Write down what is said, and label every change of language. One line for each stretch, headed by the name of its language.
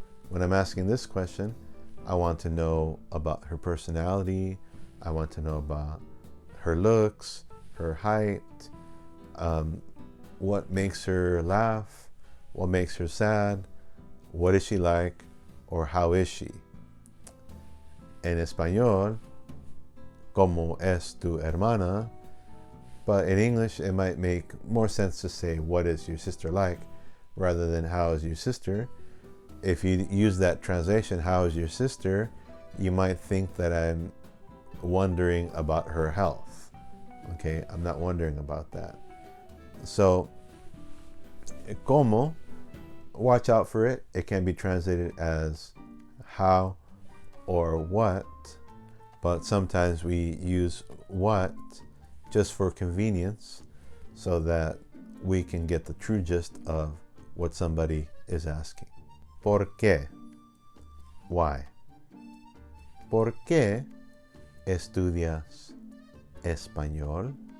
English: When I'm asking this question, I want to know about her personality. I want to know about her looks, her height, what makes her laugh, what makes her sad, what is she like, or how is she?
Spanish: En español, ¿cómo es tu hermana?
English: But in English, it might make more sense to say, what is your sister like, rather than how is your sister? If you use that translation, how is your sister, you might think that I'm wondering about her health. Okay, I'm not wondering about that. So, como, watch out for it. It can be translated as how or what, but sometimes we use what just for convenience so that we can get the true gist of what somebody is asking.
Spanish: ¿Por qué?
English: Why?
Spanish: ¿Por qué estudias español?